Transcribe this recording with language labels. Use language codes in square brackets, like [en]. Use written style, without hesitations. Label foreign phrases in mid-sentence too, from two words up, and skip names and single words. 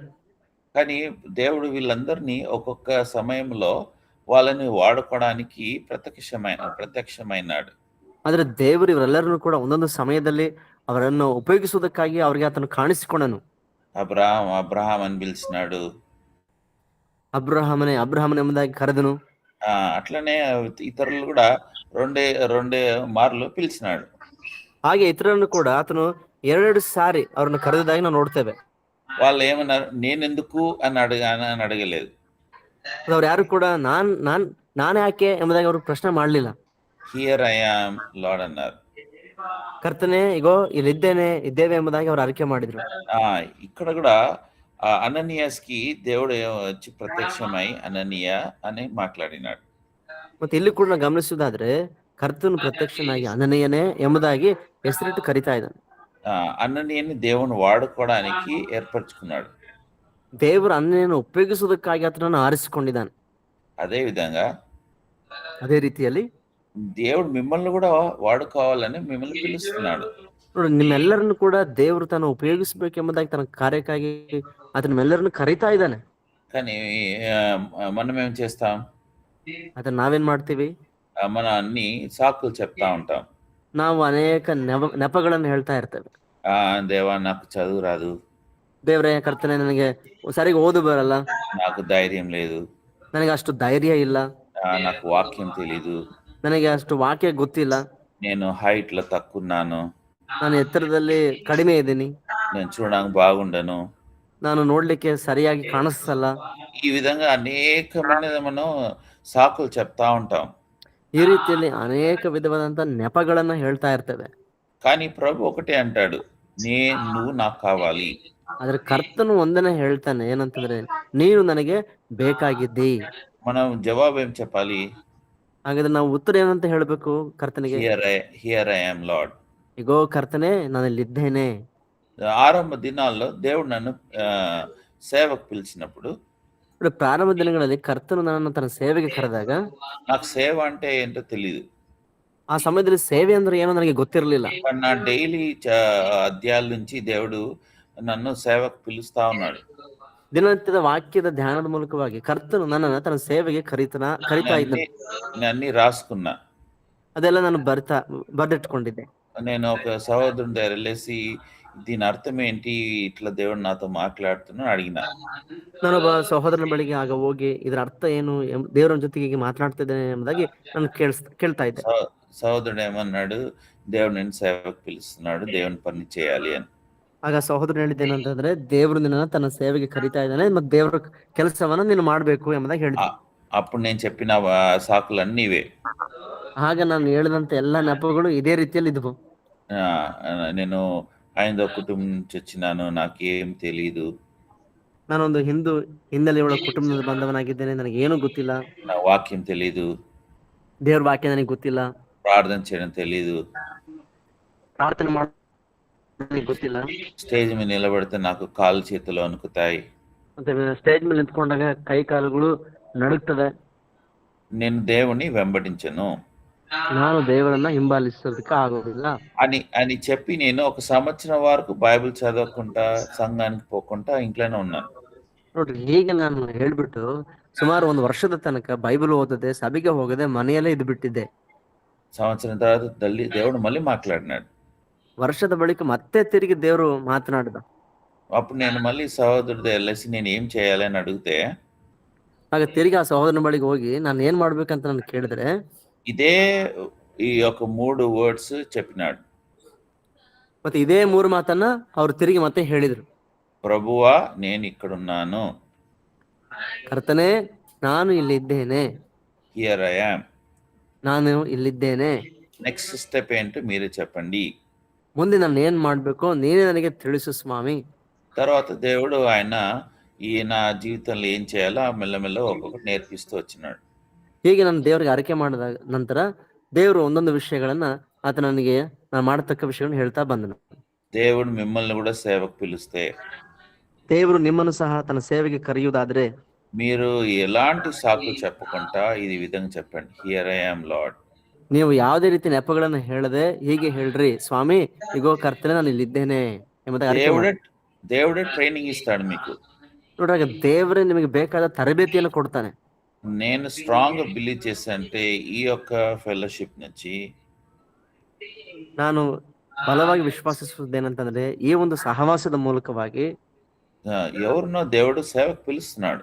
[te] కానీ దేవుడు వీళ్ళందరినీ ఒక్కొక్క సమయంలో వాళ్ళని వాడుకోవడానికి ప్రత్యక్షమైనాడు. [kn] ಆದ್ರೆ ದೇವರು ಇವರೆಲ್ಲರನ್ನು ಕೂಡ ಒಂದೊಂದು ಸಮಯದಲ್ಲಿ ಅವರನ್ನು ಉಪಯೋಗಿಸುವುದಕ್ಕಾಗಿ ಅವರಿಗೆ ಆತನು ಕಾಣಿಸಿಕೊಂಡನು. [te] అబ్రహాం అని పిలిచినాడు. [kn] ಅಬ್ರಹಾಮನೇ ಎಂಬುದಾಗಿ ಕರೆದನು. [te] అట్లనే ఇతరులు కూడా రెండే మార్లు పిలిచినాడు. [kn] ಹಾಗೆ ಇತರನ್ನು ಕೂಡ ಆತನು 2 ಸಾರಿ ಅವ್ರನ್ನ ಕರೆದಿದ್ದಾಗಿ ನಾವು ನೋಡ್ತೇವೆ. [te] వాళ్ళు ఏమన్నారు? నేనెందుకు అని అడగలేదు. [kn] ಅವ್ರು ಯಾರು ಕೂಡ ನಾನ್ ಯಾಕೆ ಎಂಬುದಾಗಿ ಅವರು ಪ್ರಶ್ನೆ ಮಾಡ್ಲಿಲ್ಲ. [en] Here I am Lord అన్నారు. [kn] ಕರ್ತನೆ ఇగో ఇದ್ದೇವೆ ಎಂಬುದಾಗಿ ಅವರು ಅರಿಕೆ ಮಾಡಿದ್ರು. [te] ఇక్కడ కూడా అననీయాస్కి దేవుడు వచ్చి ప్రత్యక్షమై అననీయ అని మాట్లాడినాడు. [kn] ಮತ್ತೆ ಇಲ್ಲಿ ಕೂಡ ನಾವು ಗಮನಿಸುವುದಾದ್ರೆ ಕರ್ತನು ಪ್ರತ್ಯಕ್ಷನಾಗಿ ಅನನೀಯನೇ ಎಂಬುದಾಗಿ ಹೆಸರಿಟ್ಟು ಕರಿತಾ ಇದ್ದಾನೆ. [te] అననీయని దేవుని వాడుకోవడానికి ఏర్పరచుకున్నాడు. [kn] ದೇವರು ಅನನೀಯನ ಉಪಯೋಗಿಸುವುದಕ್ಕಾಗಿ ಆತನನ್ನು ಆರಿಸಿಕೊಂಡಿದ್ದಾನೆ. [te] అదే విధంగా [kn] ಅದೇ ರೀತಿಯಲ್ಲಿ [te] దేవుడు మిమ్మల్ని కూడా వాడుకోవాలని మిమ్మల్ని పిలుస్తున్నాడు. [kn] ನೋಡಿ, ನಿಮ್ಮೆಲ್ಲರನ್ನು ಕೂಡ ದೇವರು ತಾನು ಉಪಯೋಗಿಸಬೇಕೆಂಬುದಾಗಿ ತನ್ನ ಕಾರ್ಯಕ್ಕಾಗಿ ಆತನೆಲ್ಲರನ್ನು ಕರೀತಾ ಇದ್ದಾನೆ. [te] కానీ మనం ఏం చేస్తాం? [kn] ಅದನ್ನ ನಾವೇನ್ ಮಾಡ್ತೀವಿ? [te] మనం అన్ని సాకులు చెప్తా ఉంటాం. [kn] ನಾವು ಅನೇಕ ನೆಪಗಳನ್ನು ಹೇಳ್ತಾ ಇರ್ತೇವೆ. [te] దేవా నాకు చదువు రాదు, [kn] ದೇವ್ರೇ ಕರ್ತನೆ ನನಗೆ ಸರಿಯಾಗಿ ಓದು ಬರಲ್ಲ, [te] నాకు ధైర్యం లేదు, [kn] ನನಗೆ ಅಷ್ಟು ಧೈರ್ಯ ಇಲ್ಲ, [te] నాకు వాక్యం తెలీదు, [kn] ನನಗೆ ಅಷ್ಟು ವಾಕ್ಯ ಗೊತ್ತಿಲ್ಲ, [te] నేను హైట్ లో తక్కున్నాను, [kn] ನಾನು ಎತ್ತರದಲ್ಲಿ ಕಡಿಮೆ ಇದ್ದೀನಿ, [te] నేను చూడడానికి బాగుండను, [kn] ನಾನು ನೋಡ್ಲಿಕ್ಕೆ ಸರಿಯಾಗಿ ಕಾಣಿಸ್ತಲ್ಲ. [te] ఈ విధంగా అనేకమైన మనం సాకులు చెప్తా ఉంటాం. [kn] ಈ ರೀತಿಯಲ್ಲಿ ಅನೇಕ ವಿಧವಾದಂತ ನೆಪಗಳನ್ನ ಹೇಳ್ತಾ ಇರ್ತೇವೆ. [te] కానీ ప్రభు ఒకటే అంటాడు, నువ్వు నాకు కావాలి. [kn] ಆದ್ರೆ ಕರ್ತನು ಒಂದನೇ ಹೇಳ್ತಾನೆ, ಏನಂತಂದ್ರೆ ನೀನು ನನಗೆ ಬೇಕಾಗಿದ್ದಿ. [te] మనం జవాబు ఏం చెప్పాలి? [kn] ಹಾಗಾದ್ರೆ ನಾವು ಉತ್ತರ ಏನಂತ ಹೇಳ್ಬೇಕು ಕರ್ತನಿಗೆ? [en] Here I am Lord. [kn] ಇಗೋ ಕರ್ತನೆ, ನಾನಲ್ಲಿದ್ದೇನೆ. [te] ఆరంభ దినాల్లో దేవుడు నన్ను సేవకు పిలిచినప్పుడు, [kn] ಪ್ರಾರಂಭ ದಿನಗಳಲ್ಲಿ ಕರ್ತನು ನನ್ನನ್ನು ತನ್ನ ಸೇವೆಗೆ ಕರೆದಾಗ [te] నాకు సేవ అంటే ఏంటో తెలియదు. [kn] ಆ ಸಮಯದಲ್ಲಿ ಸೇವೆ ಅಂದ್ರೆ ಏನೋ ನನಗೆ ಗೊತ್ತಿರಲಿಲ್ಲ. [te] నా డైలీ అధ్యాయాల నుంచి దేవుడు నన్ను సేవకు పిలుస్తా ఉన్నాడు. [kn] ದಿನನಿತ್ಯದ ವಾಕ್ಯದ ಧ್ಯಾನದ ಮೂಲಕವಾಗಿ ಕರ್ತನು ನನ್ನನ್ನು ತನ್ನ ಸೇವೆಗೆ ಕರಿತಾ ಇದ್ದಾನೆ. [te] అన్ని రాసుకున్నా, [kn] ಅದೆಲ್ಲ ನಾನು ಬರೆದಿಟ್ಕೊಂಡಿದ್ದೆ. [te] నేను ఒక సహోదరుని దగ్గర వెళ్ళేసి దీని అర్థం ఏంటి, ఇట్లా దేవుడు నాతో మాట్లాడుతున్నా అడిగిన. [kn] ನಾನೊಬ್ಬ ಸಹೋದರನ ಬಳಿಗೆ ಆಗ ಹೋಗಿ ಇದರ ಅರ್ಥ ಏನು, ದೇವರ ಜೊತೆಗೆ ಹೀಗೆ ಮಾತನಾಡ್ತಿದ್ದೇನೆ ಎಂಬುದಾಗಿ ನಾನು ಕೇಳ್ತಾ ಇದ್ದೆ. [te] సహోదరుడు ఏమన్నాడు, దేవుడు నిన్ను సేవకు పిలుస్తున్నాడు, దేవుని పని చేయాలి అని. [kn] ಆಗ ಸಹೋದರನು ಹೇಳಿದ್ದೇನಂತಂದ್ರೆ, ದೇವರು ನಿನ್ನ ತನ್ನ ಸೇವೆಗೆ ಕರಿತಾ ಇದ್ದಾನೆ ಮತ್ತು ದೇವರ ಕೆಲಸವನ್ನ ನೀನು ಮಾಡ್ಬೇಕು ಎಂಬುದಾಗಿ ಹೇಳಿದ್ದೆ. [te] అప్పుడు నేను చెప్పిన సాకులన్నీ ఇవే. [kn] ಆಗ ನಾನು ಹೇಳಿದಂತ ಎಲ್ಲಾ ನೆಪಗಳು ಇದೇ ರೀತಿಯಲ್ಲಿ ಇದ್ವು. [te] నేను హైందవ కుటుంబం నుంచి వచ్చినాను, నాకేం తెలీదు, [kn] ನಾನೊಂದು ಹಿಂದೂ ಹಿನ್ನೆಲೆಯುಳ್ಳ ಕುಟುಂಬದ ಬಂದವನಾಗಿದ್ದೇನೆ, ನನಗೆ ಏನು ಗೊತ್ತಿಲ್ಲ, [te] నా వాక్యం తెలీదు, [kn] ದೇವ್ರ ವಾಕ್ಯ ನನಗೆ ಗೊತ್ತಿಲ್ಲ, [te] ప్రార్థన చేయడం తెలీదు, [kn] ಪ್ರಾರ್ಥನೆ ಮಾಡೋದು ಗೊತ್ತಿಲ್ಲ, [te] స్టేజ్ మీద నిలబడితే నాకు కాళ్ళు చేతులు వణుకుతాయి, [kn] ಮತ್ತೆ ಸ್ಟೇಜ್ ಮೇಲೆ ನಿಂತ್ಕೊಂಡಾಗ ಕೈ ಕಾಲುಗಳು ನಡುಗ್ತದೆ, [te] నేను దేవుని వెంబడించను, [kn] ನಾನು ದೇವರನ್ನ ಹಿಂಬಾಲಿಸೋದಕ್ಕೆ ಆಗೋದಿಲ್ಲ [te] అని చెప్పి నేను ఒక సంవత్సరం వరకు బైబిల్ చదవకుండా సంఘానికి పోకుండా ఇంట్లోనే ఉన్నాను. [kn] ನೋಡ್ರಿ, ಹೀಗೆ ನಾನು ಹೇಳ್ಬಿಟ್ಟು ಸುಮಾರು ಒಂದು ವರ್ಷದ ತನಕ ಬೈಬಲ್ ಓದದೆ, ಸಭೆಗೆ ಹೋಗದೆ, ಮನೆಯಲ್ಲೇ ಇದ್ದು ಬಿಟ್ಟಿದ್ದೆ. [te] సంవత్సరం తర్వాత దేవుడు మళ్ళీ మాట్లాడినాడు. [kn] ವರ್ಷದ ಬಳಿಕ ಮತ್ತೆ ತಿರುಗಿ ದೇವರು ಮಾತನಾಡಿದ. [te] అప్పుడు నేను మళ్ళీ సహోదరుడు వెళ్ళేసి నేను ఏం చేయాలి అని అడిగితే, [kn] ಆಗ ತಿರುಗಿ ಆ ಸಹೋದರನ ಬಳಿಗೆ ಹೋಗಿ ನಾನು ಏನ್ ಮಾಡ್ಬೇಕಂತ ನಾನು ಕೇಳಿದ್ರೆ, [te] ఇదే ఈ యొక్క 3 వర్డ్స్ చెప్పినాడు. [kn] ಮತ್ತೆ ಇದೇ 3 ಮಾತನ್ನ ಅವ್ರು ತಿರುಗಿ ಮತ್ತೆ ಹೇಳಿದ್ರು. [te] ప్రభువా నేను ఇక్కడున్నాను, [kn] ಕರ್ತನೇ ನಾನು ಇಲ್ಲಿದ್ದೇನೆ, [en] Here I am, [kn] ನಾನು ಇಲ್ಲಿದ್ದೇನೆ, [en] next step [te] ఏంటో మీరే చెప్పండి. [kn] ಮುಂದೆ ನಾನು ಏನ್ ಮಾಡ್ಬೇಕು ನೀನೇ ನನಗೆ ತಿಳಿಸು ಸ್ವಾಮಿ. [te] తర్వాత దేవుడు ఈయన జీవితంలో ఏం చేయాలో మెల్లమెల్ల ఒక్కొక్కటి నేర్పిస్తూ వచ్చినాడు. [kn] ಹೀಗೆ ನಾನು ದೇವರಿಗೆ ಅರಿಕೆ ಮಾಡಿದ ನಂತರ ದೇವರು ಒಂದೊಂದು ವಿಷಯಗಳನ್ನ ಆತ ನನಗೆ ನಾನು ಮಾಡತಕ್ಕ ವಿಷಯಗಳನ್ನ ಹೇಳ್ತಾ ಬಂದನು. [te] దేవుడు మిమ్మల్ని కూడా సేవకు పిలిస్తే, [kn] ದೇವರು ನಿಮ್ಮನ್ನು ಸಹ ತನ್ನ ಸೇವೆಗೆ ಕರೆಯುವುದಾದ್ರೆ, [te] మీరు ఎలాంటి సాకులు చెప్పకుండా ఇది విధంగా చెప్పండి, [en] Here I am Lord. [kn] ನೀವು ಯಾವುದೇ ರೀತಿ ನೆಪಗಳನ್ನ ಹೇಳದೆ ಹೀಗೆ ಹೇಳ್ರಿ, ಸ್ವಾಮಿ ಇಗೋ ಕರ್ತನೆ ನಾನು ಇಲ್ಲಿದ್ದೇನೆ ಎಂಬುದಾಗಿ [te] దేవుడే ట్రైనింగ్ ఇస్తాడు మీకు. [kn] ನೋಡ್ರಾಗ ದೇವರೇ ನಿಮಗೆ ಬೇಕಾದ ತರಬೇತಿಯನ್ನು ಕೊಡ್ತಾನೆ. [te] నేను [en] strong believe [te] చేశానంటే ఈ యొక్క ఫెలోషిప్ నుంచి [kn] ನಾನು ಬಲವಾಗಿ ವಿಶ್ವಾಸಿಸುವುದೇನಂತಂದ್ರೆ, ಈ ಒಂದು ಸಹವಾಸದ ಮೂಲಕವಾಗಿ [te] ఎవరినో దేవుడు సేవకు పిలుస్తున్నాడు,